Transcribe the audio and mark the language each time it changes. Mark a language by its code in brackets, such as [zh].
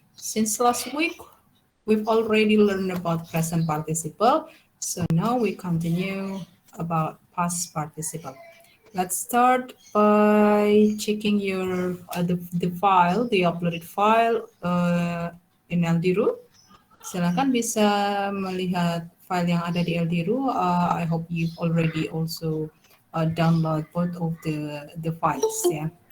[en] Since last week, we've already learned about present participle. So now we continue about past participle. Let's start by checking your the file, the uploaded file in LDRU. [id] Silakan bisa melihat file yang ada di LDRU. [en] I hope you've already also download both of the files. Yeah.